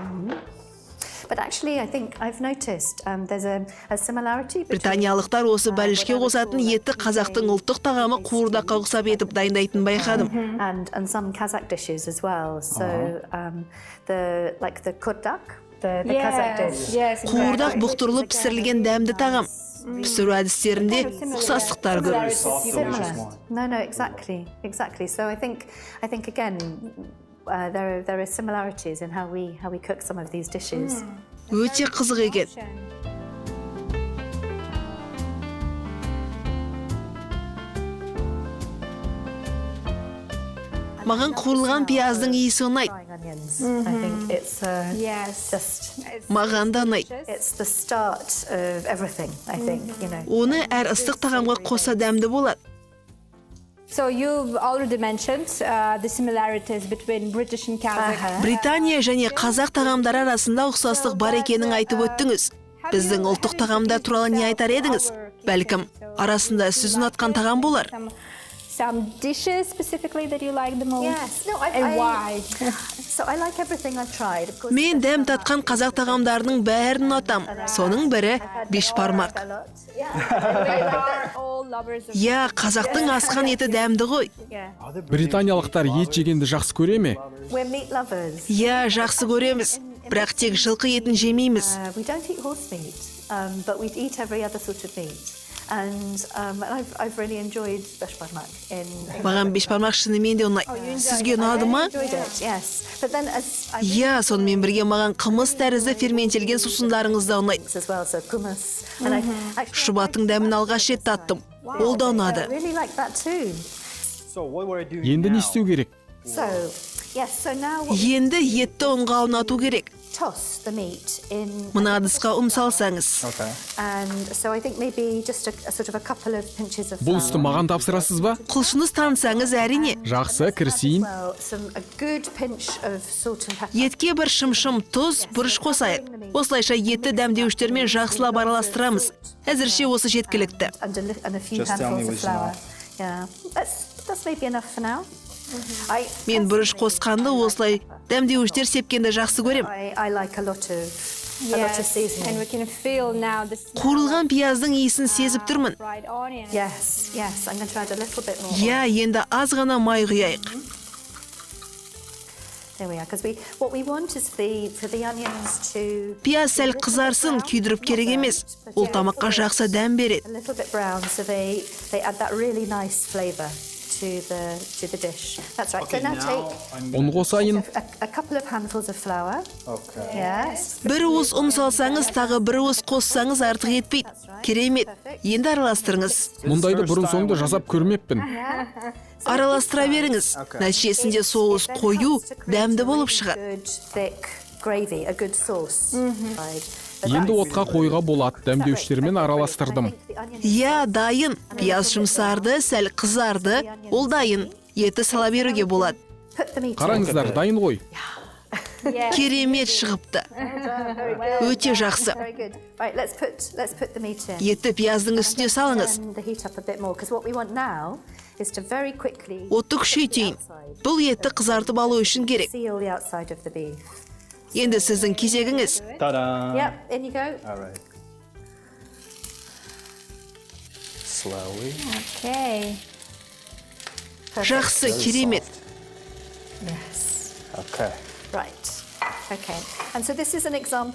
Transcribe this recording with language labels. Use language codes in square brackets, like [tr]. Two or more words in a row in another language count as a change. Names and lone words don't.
[kk] Британиялықтар осы бәлішке қосатын етті қазақтың ұлттық тағамы қуырдаққа ұқсап етіп дайындайтын байқадым. Қуырдақ бұқтырылып пісірілген дәмді тағам. Пісіру әдістерінде ұқсастықтар көп. [en] Similar. No, exactly. So I think again, there are similarities in how we cook some of these dishes. [kk] Өте қызық екен. Маған қуырылған пияздың иісі ұнайды. [en] I think it's just [kk] Маған да ұнайды. [en] it's the start of everything. I think [kk] Оны әр ыстық тағамға қоса дәмді болады. [en] So you've already mentioned the similarities between British and Kazakh. [kk] Британия және қазақ тағамдары арасында ұқсастық бар екенін айтып өттіңіз. Біздің ұлттық тағамдар туралы не айтар едіңіз? Бәлкім, арасында сіз ұнатқан тағам болар. [en] Some dishes specifically that you like the most? Yes. No, And why? So I like everything I've tried. Of course, [kk] Мен дәм татқан қазақ тағамдарының бәрін ұнатам. Соның бірі бешбармақ. [en] a lot. We are all lovers of [kk] Я, қазақтың асқан еті дәмді ғой. Британиялықтар ет жегенді жақсы көре ме? [en] We're meat lovers. [kk] Я, жақсы көреміз. Бірақ тек жылқы етін жемейміз. [en] We don't eat horse meat, but we eat every other sort of meat. And I've really enjoyed beshbarmak in [kk] Маған бешбармақ шынымен де ұнайды. Сізге ұнады ма? [en] enjoyed it, yes. But then as I [kk] Я, сонымен бірге маған қымыз тәрізді ферментелген сусындарыңыз да ұнайды. [en] as well, so hummus. And I actually [kk] Шұбаттың дәмін алғаш рет таттым. Ол да ұнады. [en] really like that too. [kk] Енді не істеу керек? [en] So, yes, so now what [kk] Енді етті ұнға ұнату керек. [en] toss the meat in. [kk] Мына ыдысқа ұн салсаңыз. [en] And so I think maybe just a sort of a couple of pinches of [kk] Бұл істі [en] flour. [kk] маған тапсырасыз ба? Құлшыныз танысаңыз әрине. Жақсы, кірісейін. [en] Well, a good pinch of salt and pepper. [kk] Етке бір шымшым тұз, бұрыш қосайық. Осылайша етті дәмдеуіштермен жақсылап араластырамыз. Әзірше осы жеткілікті. [en] And a few Just tell me handfuls of which flour. enough. Yeah, that's maybe enough for now. [kk] Мен бұрыш қосқанды осылай дәмдеуіштер сепкенді жақсы көрем. [en] I like a lot of Yes, and seasoning. we can feel now the smell [kk] Қуырылған пияздың иісін сезіп тұрмын. [en] of fried onions. Yes, I'm going to add a little bit more. [kk] Я, енді аз ғана май құяйық. [en] There we are, because what we want is for the onions to [kk] Пияз сәл қызарсын, күйдіріп керек емес. Ол тамаққа жақсы дәм береді. [en] a little bit brown, so they add that really nice flavor to the dish. That's right. Okay, so now now take [kk] Ұн қосайын. [en] a couple of handfuls of flour. Okay. Yes. [kk] Бір уыс ұн салсаңыз, тағы бір уыс қоссаңыз артық етпейді. Керемет. Енді араластырыңыз. Мұндайды бұрын соңды жасап көрмеппін. Араластыра беріңіз. Нәтижесінде соус қою, дәмді болып шығады. [en] Good thick gravy, a good sauce. Right. [kk] Енді отқа қойға болады. Дәмдеуіштермен араластырдым. Я, дайын. Пияз жұмсарды, сәл қызарды. Ол дайын. Еті сала беруге болады. [en] Put the meat in. [kk] Қараңыздар, дайын ғой. Керемет шығыпты. Өте жақсы. [en] Very good. Right, let's put the meat in. Етті пияздың үстіне салыңыз. Turn the heat up a bit more, because what we want now is to very quickly [kk] Отты күшейтейін. Бұл етті қызартып алу үшін керек. [en] seal the outside of the beef. [kk] Енді сіздің кезегіңіз. [en] Ta-da! Yep, in you go. All right. Slowly. Okay. [kk] Жақсы, керемет. [en] Yes. Okay. Right. Okay. And so this is an example.